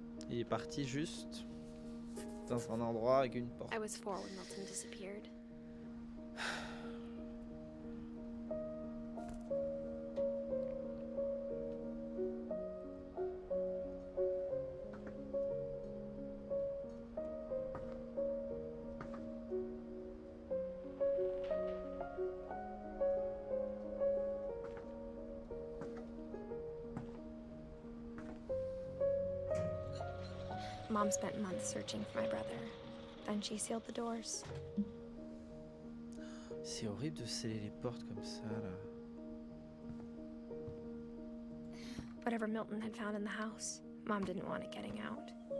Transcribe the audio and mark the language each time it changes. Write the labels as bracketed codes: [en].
[fr] Il est parti juste dans un endroit avec une porte. [en] I was 4 when Milton disappeared. Mom spent months searching for my brother. Then she sealed the doors. [fr] C'est horrible de sceller les portes comme ça là. [en] Whatever Milton had found in the house, Mom didn't want it getting out.